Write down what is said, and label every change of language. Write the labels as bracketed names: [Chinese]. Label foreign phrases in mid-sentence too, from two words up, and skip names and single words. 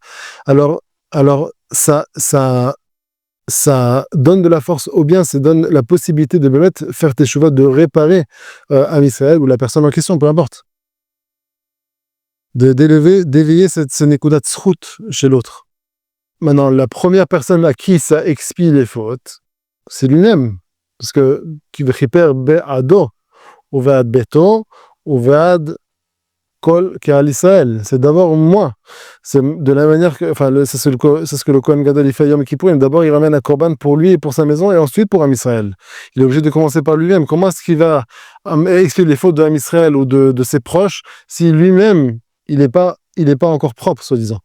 [French] Alors ça donne de la force au bien, ça donne la possibilité de faire teshuva, de réparer Am Israël ou la personne en question, peu importe. D'éveiller ce [Hebrew] נקודת זכות [French] chez l'autre. Maintenant, la première personne à qui ça expie les fautes, c'est lui-même. Parce que [Hebrew] כי וכפר בעדו, ובעד ביתו, ובעד כל קהל ישראל. [French] C'est d'abord moi. C'est de la manière que, c'est ce que le [Hebrew] כהן גדול [French] il fait Yom Kippourim. D'abord, il ramène un korban pour lui et pour sa maison, et ensuite pour Am Israël. Il est obligé de commencer par lui-même. Comment est-ce qu'il va expier les fautes de Am Israël ou de ses proches si lui-même, il n'est pas encore propre, soi-disant.